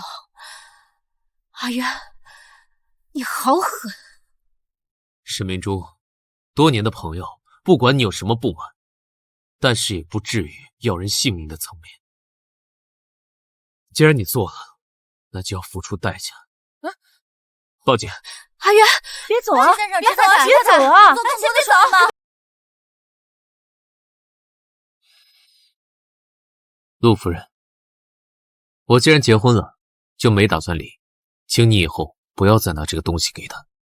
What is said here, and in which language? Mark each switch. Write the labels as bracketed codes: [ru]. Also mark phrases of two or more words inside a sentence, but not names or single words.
[zh] 阿淵，你好狠！沈明珠，多年的朋友，不管你有什麼不滿，但是也不至於要人性命的層面。既然你做了，那就要付出代價。報警！阿淵，別走啊！別走啊！別走啊！先別走嗎？陸夫人，我既然結婚了，就沒打算離，請你以後不要再拿這個東西給他。